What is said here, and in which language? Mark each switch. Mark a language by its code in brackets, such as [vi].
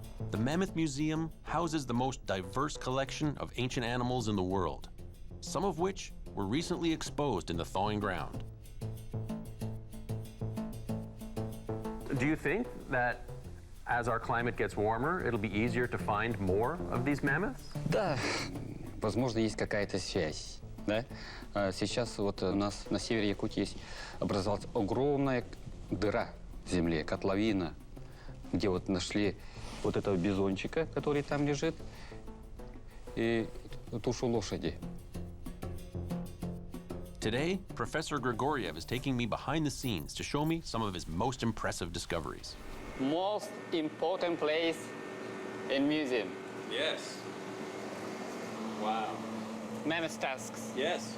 [en] The Mammoth Museum houses the most diverse collection of ancient animals in the world, some of which were recently exposed in the thawing ground. Do you think that as our climate gets warmer, it'll be easier to find more of these mammoths? [ru] Да, возможно, есть какая-то связь. Да? Сейчас вот у нас на севере Якутии есть, образовалась огромная дыра в земле, котловина, где вот нашли вот этого бизончика, который там лежит, и тушу лошади. [en] Today, Professor Grigoriev is taking me behind the scenes to show me some of his most impressive discoveries. Most important place in museum. Yes. Wow. Mammoth tusks. Yes.